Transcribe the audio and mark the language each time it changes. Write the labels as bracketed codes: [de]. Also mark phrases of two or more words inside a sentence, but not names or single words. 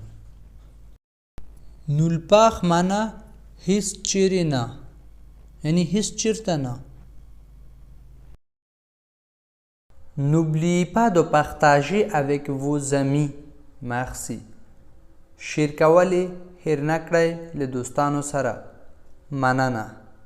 [fr] nulle part [ps] معنا هیڅ چیرې نه، یعنی هیڅ چیرته نه. [fr] N'oubliez pas de partager avec vos amis. Merci. [ps] شیر کول یې هیر نه کړئ له دوستانو سره. مننه.